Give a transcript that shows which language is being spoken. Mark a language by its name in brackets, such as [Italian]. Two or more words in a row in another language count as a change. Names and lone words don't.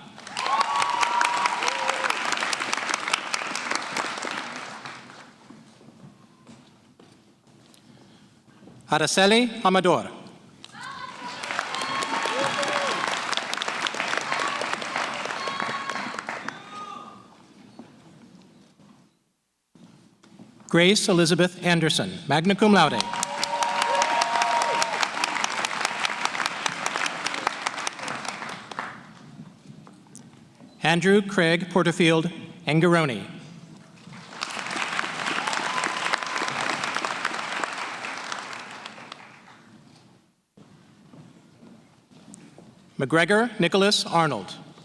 [English] Araceli Amador. Grace Elizabeth Anderson, [Latin] magna cum laude. [English] Andrew Craig Porterfield Angaroni. McGregor Nicholas Arnold.